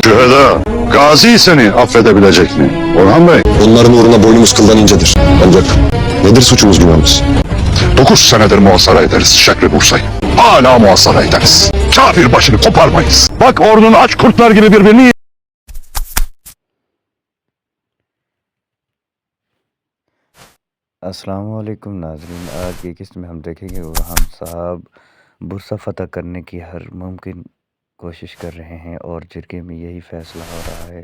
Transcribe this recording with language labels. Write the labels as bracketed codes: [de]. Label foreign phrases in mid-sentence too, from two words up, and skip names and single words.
[tr] Şüheda, Gazi seni affedebilecek mi? Orhan Bey. Onların uğruna boynumuz kıldan incedir. Ancak nedir suçumuz günahımız? 9 senedir muhasara ederiz Şekri Bursa'yı. Hala muhasara ederiz. Kafir başını koparmayız. Bak ordunun aç kurtlar gibi birbirini [ur] السلام علیکم ناظرین، آج کی قسط میں ہم دیکھیں گے اورہان صاحب برصہ فتح کرنے کی ہر ممکن کوشش کر رہے ہیں اور جرگے میں یہی فیصلہ ہو رہا ہے.